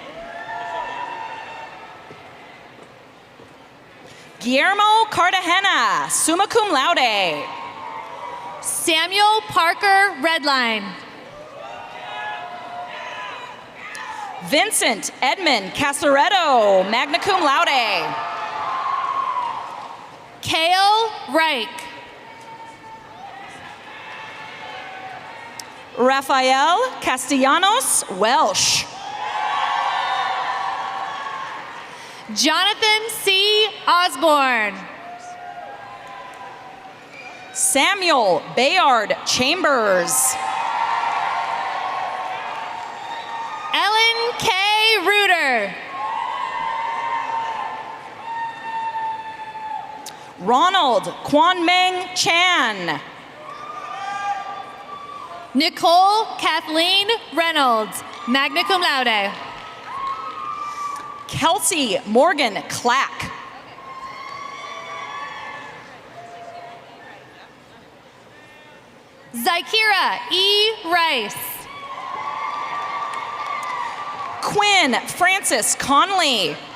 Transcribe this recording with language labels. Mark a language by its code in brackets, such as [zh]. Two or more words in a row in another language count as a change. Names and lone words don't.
[en] Guillermo Cartagena, [la] summa cum laude. [en] Samuel Parker Redline. Vincent Edmund Casaretto, [la] magna cum laude. [en] Kale Reich. Rafael Castellanos Welsh. Jonathan C. Osborne. Samuel Bayard Chambers. Ellen K. Reuter. Ronald Kwanmeng Chan. Nicole Kathleen Reynolds, [la] magna cum laude. [en] Kelsey Morgan Clack. Zykira E. Rice. Quinn Francis Conley.